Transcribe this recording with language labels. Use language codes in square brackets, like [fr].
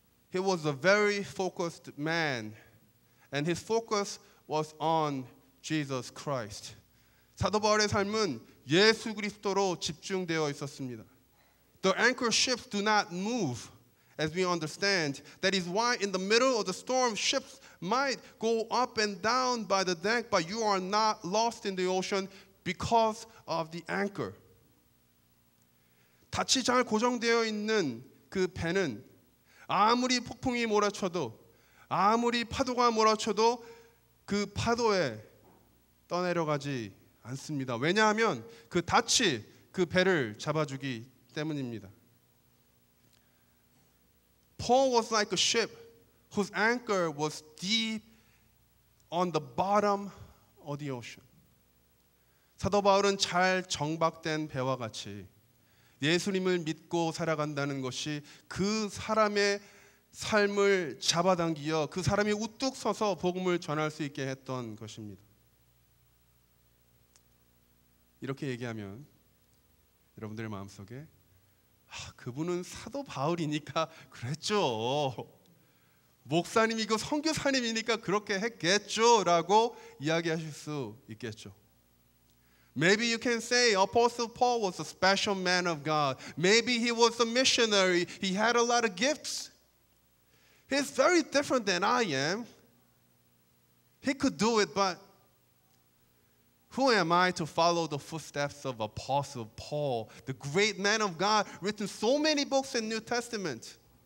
[en] He was a very focused man, and his focus was on Jesus Christ. [ko] 사도 바울의 삶은 예수 그리스도로 집중되어 있었습니다. [en] The anchor ships do not move, as we understand. That is why in the middle of the storm, ships might go up and down by the deck, but you are not lost in the ocean because of the anchor. [ko] 닻이 잘 고정되어 있는 그 배는 아무리 폭풍이 몰아쳐도 아무리 파도가 몰아쳐도 그 파도에 떠내려가지 않습니다. 왜냐하면 그 닻이 그 배를 잡아주기 때문입니다. [en] Paul was like a ship whose anchor was deep on the bottom of the ocean. [ko] 사도 바울은 잘 정박된 배와 같이 예수님을 믿고 살아간다는 것이 그 사람의 삶을 잡아당기어 그 사람이 우뚝 서서 복음을 전할 수 있게 했던 것입니다. 이렇게 얘기하면 여러분들의 마음속에 그분은 사도 바울이니까 그랬죠. 목사님이고 선교사님이니까 그렇게 했겠죠 라고 이야기하실 수 있겠죠. [en] Maybe you can say Apostle Paul was a special man of God. Maybe he was a missionary. He had a lot of gifts. He's very different than I am. He could do it, but who am I to follow the footsteps of Apostle Paul, the great man of God, written so many books in New Testament?